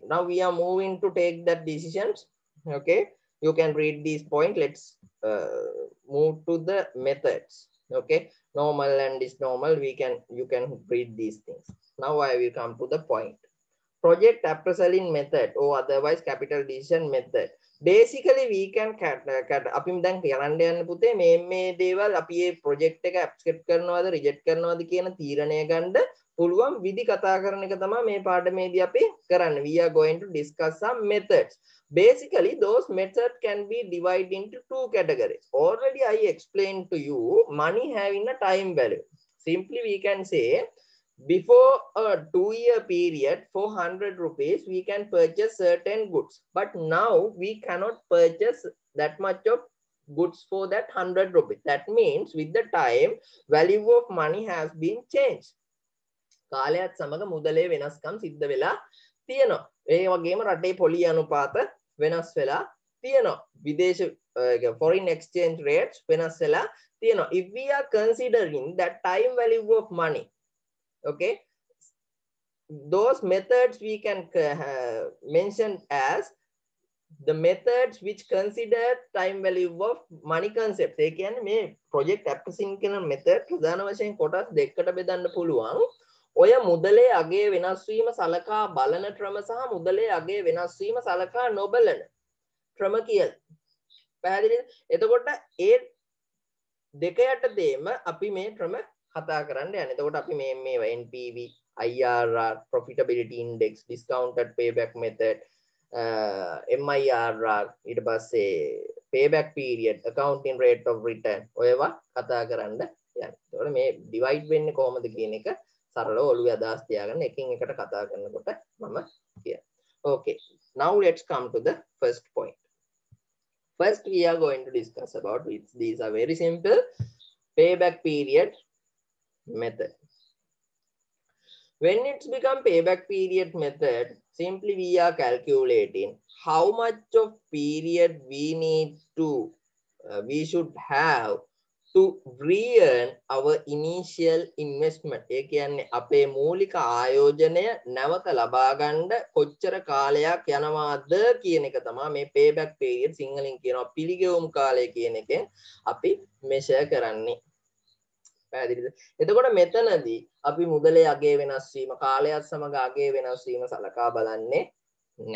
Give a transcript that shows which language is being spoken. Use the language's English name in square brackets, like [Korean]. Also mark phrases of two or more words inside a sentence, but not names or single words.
[English] Now we are moving to take that decisions. Okay, you can read this point. Let's move to the methods. Okay, normal and is normal, you can read these things. Now I will come to the point. Project appraisal method or otherwise capital decision method. Basically we can [Sinhala] අපි දැන් කරන්න යන්න පුතේ මේ දේවල් අපි මේ project එක accept කරනවද reject කරනවද කියන තීරණය ගන්න පුළුවන් විදි කතා කරන එක තමයි මේ පාඩමේදී අපි කරන්නේ. [English] We are going to discuss some methods. Basically those methods can be divided into two categories. Already I explained to you money having a time value. Simply we can say before a 2-year period for 100 rupees we can purchase certain goods, but now we cannot purchase that much of goods for that 100 rupees. That means with the time value of money has been changed. [Sinhala] කාලයත් සමග මුදලේ වෙනස්කම් සිද්ධ වෙලා තියෙනවා. ඒ වගේම රටේ පොලි අනුපාත වෙනස් වෙලා තියෙනවා විදේශ [English] foreign exchange rates [Sinhala] වෙනස් වෙලා තියෙනවා. [English] If we are considering that time value of money, okay, those methods we can mention as the methods which consider time value of money concept. [Sinhala] ඒ කියන්නේ මේ [English] project appraising [Sinhala] කියන method ප්‍රධාන වශයෙන් කොටස් දෙකකට බෙදන්න පුළුවන්. ඔය මුදලේ අගේ වෙනස් වීම සලකා බලන ක්‍රම සහ මුදලේ අගේ වෙනස් වීම සලකා නොබලන ක්‍රම කියලා. පැහැදිලිද? එතකොට ඒ දෙක යටතේම අපි මේ ක්‍රම කතා කරන්න යන්නේ. එතකොට අපි මේවා [English] NPV, IRR, profitability index, discounted payback method, MIRR, [Sinhala] ඊට පස්සේ [English] payback period, accounting rate of return [Sinhala] ඔයවා කතා කරන්න යන්නේ. එතකොට මේ divide වෙන්නේ කොහොමද කියන එක සරලව ඔළුවේ අදහස් තියාගන්න එකින් එකට කතා කරනකොට මම කියනවා. [English] Okay, now let's come to the first point. First, we are going to discuss about it. These are very simple. Payback period method. When it's become payback period method, simply we are calculating how much of period we need to, we should have to re-earn our initial investment. [Sinhala] ඒ කියන්නේ අපේ මූලික ආයෝජනය නැවත ලබා ගන්න කොච්චර කාලයක් යනවාද කියන එක තමයි මේ [English] payback period [Sinhala] සිංහලෙන් කියනවා පිළිගෙවුම් කාලය කියන එකෙන් අපි measure කරන්නේ. පැහැදිලිද? එතකොට මෙතනදී අපි මුදලේ අගේ වෙනස් වීම කාලයත් සමග අගේ වෙනස් වීම සලකා බලන්නේ නැහැ.